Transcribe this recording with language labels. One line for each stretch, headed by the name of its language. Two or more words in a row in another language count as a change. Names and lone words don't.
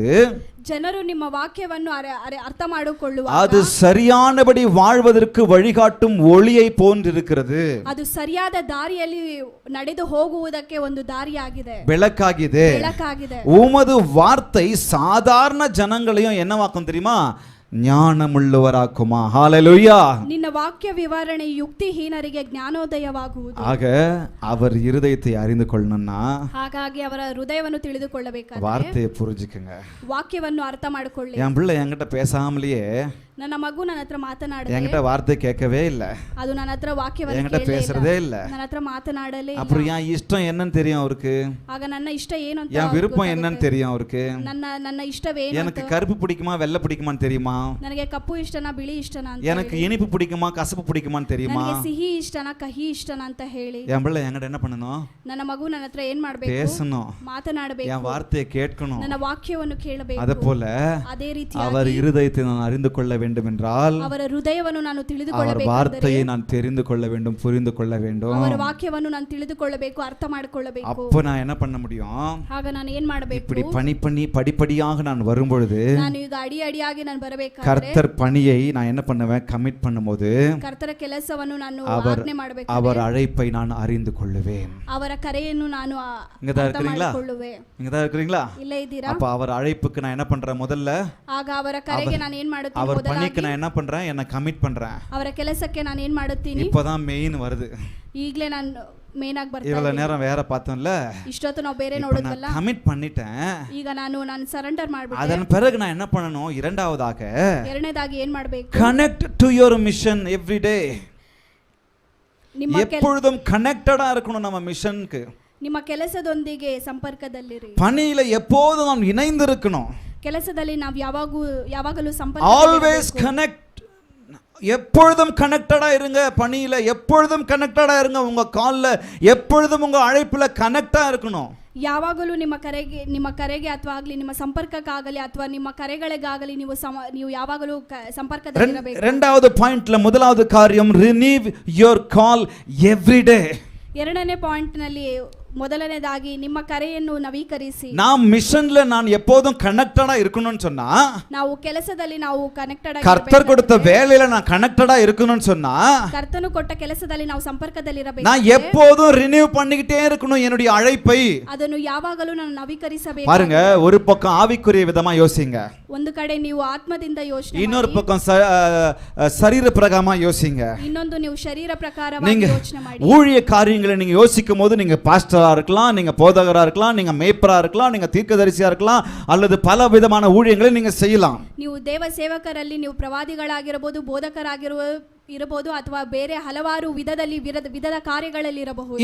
Kannada: ಜನರು ನಿಮ್ಮ ವಾಕ್ಯವನ್ನು ಅರ್ಥ ಮಾಡಿಕೊಳ್ಳುವಾಗ
Tamil: அது சரியானபடி வாழ்வதற்கு வழிகாட்டும் ஒளியை போன்றிருக்கிறது.
Kannada: ಅದು ಸರಿಯಾದ ದಾರಿಯಲ್ಲಿ ನಡೆದು ಹೋಗುವುದಕ್ಕೆ ಒಂದು ದಾರಿಯಾಗಿದೆ, ಬೆಳಕಾಗಿದೆ.
Tamil: உமது வார்த்தை சாதாரண ஜனங்களையும் என்னவாக்கும் தெரியுமா, ஞானமுள்ளவராக்குமா. ஹalleluya.
Kannada: ನಿನ್ನ ವಾಕ್ಯ ವಿವರಣೆ ಯುಕ್ತಿಹೀನರಿಗೆ ಜ್ಞಾನೋದಯವಾಗುವುದು.
Tamil: ஆக அவர் இருதயத்தை அறிந்து கொள்ளணும்னா,
Kannada: ಹಾಗಾಗಿ ಅವರ ಹೃದಯವನ್ನು ತಿಳಿದುಕೊಳ್ಳಬೇಕಾದ್ರೆ
Tamil: வார்த்தையை புரிஞ்சுக்கங்க,
Kannada: ವಾಕ್ಯವನ್ನು ಅರ್ಥ ಮಾಡಿಕೊಳ್ಳಿ.
Tamil: என் பிள்ளை என்கிட்ட பேசாமலேயே,
Kannada: ನನ್ನ ಮಗು ನನ್ನ ಹತ್ರ ಮಾತನಾಡದೆ,
Tamil: என்கிட்ட வார்த்தை கேட்கவே இல்ல,
Kannada: ಅದು ನನ್ನ ಹತ್ರ ವಾಕ್ಯವನ್ನು
Tamil: என்கிட்ட பேசுறதே இல்ல,
Kannada: ನನ್ನ ಹತ್ರ ಮಾತನಾಡಲೇ ಇಲ್ಲ.
Tamil: அப்புறம் என் இஷ்டம் என்னன்னு தெரியும் அவருக்கு,
Kannada: ಆಗ ನನ್ನ ಇಷ್ಟ ಏನು ಅಂತ,
Tamil: என் விருப்பம் என்னன்னு தெரியும் அவருக்கு,
Kannada: ನನ್ನ ಇಷ್ಟವೇನು,
Tamil: எனக்கு கருப்பு பிடிக்குமா வெள்ளை பிடிக்குமான்னு தெரியுமா,
Kannada: ನನಗೆ ಕಪ್ಪು ಇಷ್ಟನಾ ಬಿಳಿ ಇಷ್ಟನಾ ಅಂತ,
Tamil: எனக்கு இனிப்பு பிடிக்குமா கசப்பு பிடிக்குமான்னு தெரியுமா,
Kannada: ನನಗೆ ಸಿಹಿ ಇಷ್ಟನಾ ಕಹಿ ಇಷ್ಟನಾ ಅಂತ ಹೇಳಿ.
Tamil: என் பிள்ளை என்கிட்ட என்ன பண்ணணும்,
Kannada: ನನ್ನ ಮಗು ನನ್ನ ಹತ್ರ ಏನ್ ಮಾಡಬೇಕು,
Tamil: பேசணும்,
Kannada: ಮಾತನಾಡಬೇಕು,
Tamil: என் வார்த்தையை கேட்கணும்,
Kannada: ನನ್ನ ವಾಕ್ಯವನ್ನು ಕೇಳಬೇಕು.
Tamil: அதுபோல
Kannada: ಅದೇ ರೀತಿಯಾಗಿ
Tamil: அவர் இருதயத்தை நான் அறிந்து கொள்ள வேண்டும் என்றால்
Kannada: ಅವರ ಹೃದಯವನ್ನು ನಾನು
Tamil: அவர்
Kannada: ತಿಳಿದುಕೊಳ್ಳಬೇಕು,
Tamil: வார்த்தையை நான் தெரிந்து கொள்ள வேண்டும், புரிந்து கொள்ள வேண்டும்.
Kannada: ಅವರ ವಾಕ್ಯವನ್ನು ನಾನು ತಿಳಿದುಕೊಳ್ಳಬೇಕು, ಅರ್ಥ ಮಾಡಿಕೊಳ್ಳಬೇಕು.
Tamil: அப்ப நான் என்ன பண்ண முடியும்,
Kannada: ಆಗ ನಾನು ಏನ್ ಮಾಡಬೇಕು,
Tamil: இப்படி பண்ணி படிப்படியாக நான் வரும்பொழுது,
Kannada: ನಾನು ಈಗ ಅಡಿಯಾಗಿ ನಾನು ಬರಬೇಕಾದ್ರೆ
Tamil: கர்த்தர் பணியை நான் என்ன பண்ணுவேன், கமிட் பண்ணும்போது
Kannada: ಕರ್ತರ ಕೆಲಸವನ್ನು ನಾನು ಆಜ್ಞೆ ಮಾಡಬೇಕು,
Tamil: அவர் அழைப்பை நான் அறிந்து கொள்ளுவேன்.
Kannada: ಅವರ ಕರೆಯನ್ನು ನಾನು
Tamil: இங்க தான் இருக்கீங்களா,
Kannada: ಮಾಡಿಕೊಳ್ಳುವೆ.
Tamil: இங்க தான் இருக்கீங்களா,
Kannada: ಇಲ್ಲೇ ಇದ್ದೀರಾ?
Tamil: அப்ப அவர் அழைப்புக்கு நான் என்ன பண்றேன், முதல்ல
Kannada: ಆಗ ಅವರ ಕರೆಗೆ ನಾನು ಏನ್ ಮಾಡುತ್ತೇನೆ,
Tamil: அவர் பணிக்கு நான் என்ன பண்றேன், என்ன கமிட் பண்றேன்.
Kannada: ಅವರ ಕೆಲಸಕ್ಕೆ ನಾನು ಏನ್ ಮಾಡುತ್ತೀನಿ,
Tamil: இப்போதான் மெயின் வருது.
Kannada: ಈಗಲೇ ನಾನು ಮೇನ್ ಆಗಿ ಬರ್ತೀನಿ.
Tamil: இவ்வளவு நேரம் வேற பார்த்தோம்ல,
Kannada: ಇಷ್ಟೊತ್ತು ನಾವು ಬೇರೆ ನೋಡಿದ್ವಲ್ಲ,
Tamil: கமிட் பண்ணிட்டேன்.
Kannada: ಈಗ ನಾನು ಸರೆಂಡರ್ ಮಾಡ್ಬಿಟ್ಟೆ.
Tamil: அதன் பிறகு நான் என்ன பண்ணணும்,
Kannada: ಎರಡನೇದಾಗಿ ಏನ್ ಮಾಡಬೇಕು,
English: Connect to your mission every day.
Tamil: எப்பொழுதும் கனெக்டடா இருக்கணும் நம்ம மிஷனுக்கு.
Kannada: ನಿಮ್ಮ ಕೆಲಸದೊಂದಿಗೆ ಸಂಪರ್ಕದಲ್ಲಿರಿ.
Tamil: பணியில எப்போதும் நாம் இணைந்து இருக்கணும்.
Kannada: ಕೆಲಸದಲ್ಲಿ ನಾವು ಯಾವಾಗಲೂ ಸಂಪರ್ಕ,
English: Always connect.
Tamil: எப்பொழுதும் கனெக்டடா இருங்க, பணியில எப்பொழுதும் கனெக்டடா இருங்க, உங்க கால்ல எப்பொழுதும் உங்க அழைப்புல கனெக்டா இருக்கணும்.
Kannada: ಯಾವಾಗಲೂ ನಿಮ್ಮ ಕರೆಗೆ ಅಥವಾ ಆಗಲಿ ನಿಮ್ಮ ಸಂಪರ್ಕಕ್ಕಾಗಲಿ ಅಥವಾ ನಿಮ್ಮ ಕರೆಗಳಿಗಾಗಲಿ ನೀವು ಯಾವಾಗಲೂ ಸಂಪರ್ಕದಲ್ಲಿರಬೇಕು.
Tamil: இரண்டாவது பாயிண்ட்ல முதலாவது காரியம்,
English: renew your call every day.
Kannada: ಎರಡನೇ ಪಾಯಿಂಟ್ ನಲ್ಲಿ ಮೊದಲನೇದಾಗಿ ನಿಮ್ಮ ಕರೆಯನ್ನು ನವೀಕರಿಸಿ.
Tamil: நான் மிஷன்ல நான் எப்போதும் கனெக்டடா இருக்கணும்னு சொன்னா,
Kannada: ನಾವು ಕೆಲಸದಲ್ಲಿ ನಾವು ಕನೆಕ್ಟೆಡ್
Tamil: கர்த்தர் கொடுத்த வேலையில நான் கனெக்டடா இருக்கணும்னு சொன்னா,
Kannada: ಕರ್ತನು ಕೊಟ್ಟ ಕೆಲಸದಲ್ಲಿ ನಾವು ಸಂಪರ್ಕದಲ್ಲಿರಬೇಕು.
Tamil: நான் எப்போதும் ரினியூ பண்ணிக்கிட்டே இருக்கணும் என்னுடைய அழைப்பை.
Kannada: ಅದನ್ನು ಯಾವಾಗಲೂ ನಾನು ನವೀಕರಿಸಬೇಕು.
Tamil: பாருங்க, ஒரு பக்கம் ஆவிக்குரிய விதமா யோசிங்க,
Kannada: ಒಂದು ಕಡೆ ನೀವು ಆತ್ಮದಿಂದ ಯೋಚನೆ
Tamil: இன்னொரு
Kannada: ಮಾಡಿ,
Tamil: பக்கம் சரீர பிரகாரமா யோசிங்க.
Kannada: ಇನ್ನೊಂದು ನೀವು ಶರೀರ ಪ್ರಕಾರವಾಗಿ
Tamil: நீங்க
Kannada: ಯೋಚನೆ ಮಾಡಿ.
Tamil: ஊழிய காரியங்களை நீங்க யோசிக்கும் போது, நீங்க பாஸ்டரா இருக்கலாம், நீங்க போதகரா இருக்கலாம், நீங்க மேய்ப்பரா இருக்கலாம், நீங்க தீர்க்கதரிசியா இருக்கலாம், அல்லது பல விதமான ஊழியங்களை நீங்க செய்யலாம்.
Kannada: ನೀವು ದೇವ ಸೇವಕರಲ್ಲಿ ನೀವು ಪ್ರವಾದಿಗಳಾಗಿರಬಹುದು, ಬೋಧಕರಾಗಿರಬಹುದು, ಅಥವಾ ಬೇರೆ ಹಲವಾರು ವಿಧದ ಕಾರ್ಯಗಳಲ್ಲಿ ಇರಬಹುದು.